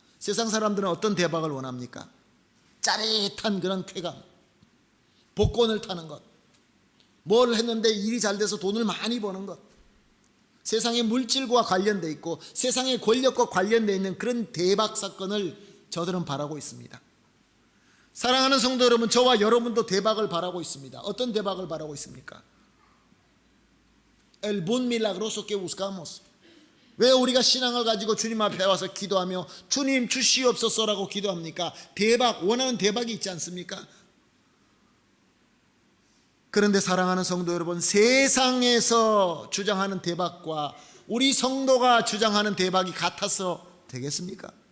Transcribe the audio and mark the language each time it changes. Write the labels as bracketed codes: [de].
[ko] 세상 사람들은 어떤 대박을 원합니까? 짜릿한 그런 쾌감, 복권을 타는 것, 뭘 했는데 일이 잘 돼서 돈을 많이 버는 것, 세상의 물질과 관련되어 있고 세상의 권력과 관련되어 있는 그런 대박 사건을 저들은 바라고 있습니다. 사랑하는 성도 여러분, 저와 여러분도 대박을 바라고 있습니다. 어떤 대박을 바라고 있습니까? [es] El buen milagroso que buscamos. [ko] 왜 우리가 신앙을 가지고 주님 앞에 와서 기도하며 주님 주시옵소서라고 기도합니까? 대박, 원하는 대박이 있지 않습니까? 그런데 사랑하는 성도 여러분, 세상에서 주장하는 대박과 우리 성도가 주장하는 대박이 같아서 되겠습니까?